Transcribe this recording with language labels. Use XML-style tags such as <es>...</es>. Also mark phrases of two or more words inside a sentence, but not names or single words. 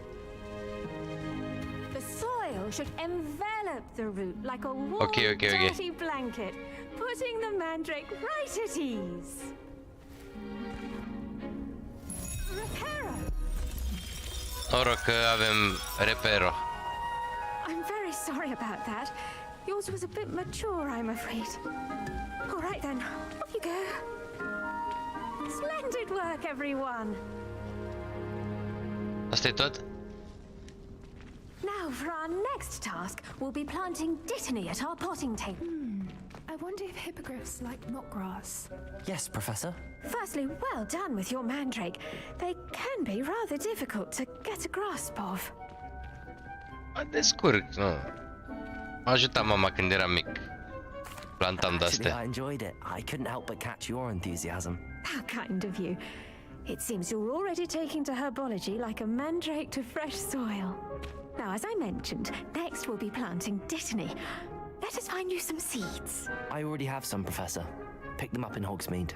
<en>The soil should envelop the root like a warm, Okay. dirty blanket, putting the mandrake right at ease. Reparo.</en> <ro>Noroc că avem repero.</ro> <en>I'm very sorry about that. Yours was a bit mature, I'm afraid. All right then, off you go. Splendid work, everyone.</en> <ro>Asta e tot?</ro> <en>Now, for our next task, we'll be planting dittany at our potting table. I wonder if hippogriffs like knotgrass. Yes, Professor. Firstly, well done with your mandrake. They can be rather difficult to get a grasp of.</en> <ro>Mă descurc, nu. M-a ajutat mama când eram mic. plantam de</ro> <en>Actually, I</en> <ro>astea.</ro> <en>enjoyed it. I couldn't help but catch your enthusiasm. How kind of you. It seems you're already taking to herbology like a mandrake to fresh soil. Now, as I mentioned, next we'll be planting dittany. Let us find you some seeds. I already have some, Professor. Picked them up in Hogsmeade.</en>